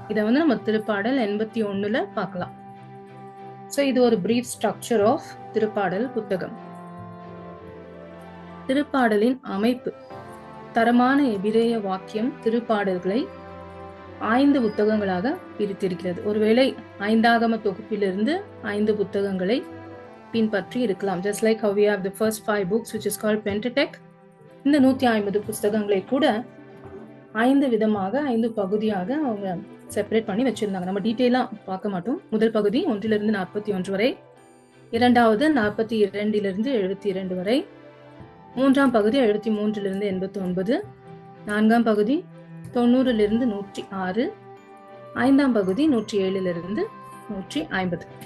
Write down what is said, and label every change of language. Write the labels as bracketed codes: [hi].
[ta] இதை நம்ம திருப்பாடல் 81 பார்க்கலாம். [en] So இது ஒரு brief structure of [ta] திருப்பாடல் புத்தகம். திருப்பாடலின் அமைப்பு. தரமான எபிரேய வாக்கியம் திருப்பாடல்களை 5 புத்தகங்களாக பிரித்திருக்கிறது. ஒருவேளை 5ஆகம தொகுப்பிலிருந்து 5 புத்தகங்களை பின்பற்றி இருக்கலாம். [en] Just like how we have the first 5 books which is called Pentateuch. [ta] இந்த 150 புத்தகங்களை கூட 5 விதமாக 5 பகுதியாக அவங்க செப்பரேட் பண்ணி வச்சிருந்தாங்க. நம்ம டீட்டெயிலா பார்க்க மாட்டோம். முதல் பகுதி 1 - 41 வரை, இரண்டாவது 42 - 72 வரை, மூன்றாம் பகுதி 73 - 89, நான்காம் பகுதி 90 - 106, ஐந்தாம் பகுதி 107 - 150.